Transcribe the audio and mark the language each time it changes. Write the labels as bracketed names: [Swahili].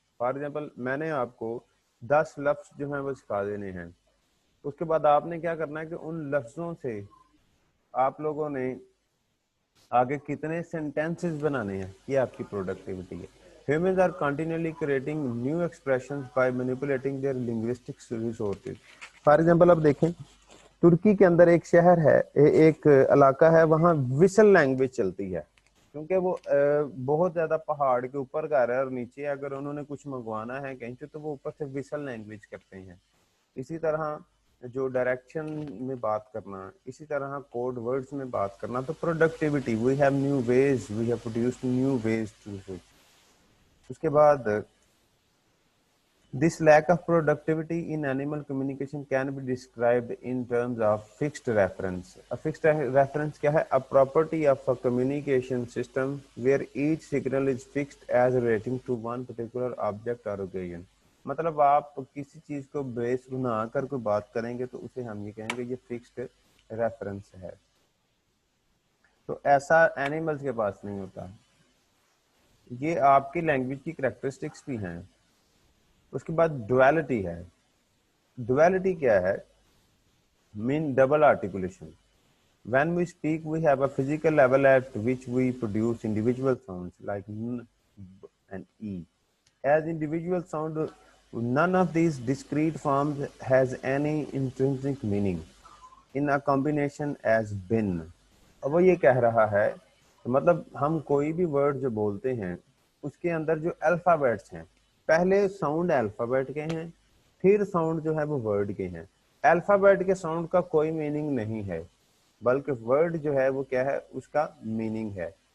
[Urdu] For example میں نے آپ کو 10 لفظ جو ہیں وہ سکھا دینے ہیں، اس کے بعد آپ نے کیا کرنا ہے کہ ان لفظوں سے آپ لوگوں نے آگے کتنے سینٹینسز بنانے ہیں، یہ آپ کی پروڈکٹیوٹی ہے. [English] Humans are continually creating new expressions by manipulating their linguistic resources. [Urdu] For example اب دیکھیں ترکی کے اندر ایک شہر ہے، ایک علاقہ ہے، وہاں وسل لینگویج چلتی ہے کیونکہ وہ بہت زیادہ پہاڑ کے اوپر گھر ہے اور نیچے اگر انہوں نے کچھ منگوانا ہے کہیں سے تو وہ اوپر سے وسل لینگویج کرتے ہیں. اسی طرح جو ڈائریکشن میں بات کرنا، اسی طرح کوڈ ورڈز میں بات کرنا. [English] تو productivity, we have new ways, we have produced new ways to. [Urdu] اس کے بعد [English] this lack of productivity in animal communication can be described in terms of fixed reference. A fixed reference [Urdu] کیا ہے؟ [English] A property of a communication system where each signal is fixed as relating to one particular object or occasion. [Urdu] مطلب آپ کسی چیز کو بیس بنا کر کوئی بات کریں گے تو اسے ہم یہ کہیں گے یہ فکسڈ ریفرنس ہے. تو ایسا اینیملز کے پاس نہیں ہوتا. یہ آپ کی لینگویج کی کریکٹرسٹکس بھی ہیں. اس کے بعد ڈویلٹی ہے. ڈویلٹی کیا ہے؟ [English] Mean double articulation. When we speak, we have a physical level at which we produce individual sounds like n and e. As individual sound, none of these discrete forms has any intrinsic meaning in a combination as bin. [Urdu] اب وہ یہ کہہ رہا ہے مطلب ہم کوئی بھی ورڈ جو بولتے ہیں اس کے اندر جو الفابیٹس ہیں، پہلے ساؤنڈ الفابیٹ کے ہیں، پھر ساؤنڈ جو ہے وہ ورڈ کے ہیں. الفابیٹ کے ساؤنڈ کا کوئی میننگ نہیں ہے بلکہ ورڈ جو ہے وہ کیا ہے، اس کا میننگ ہے.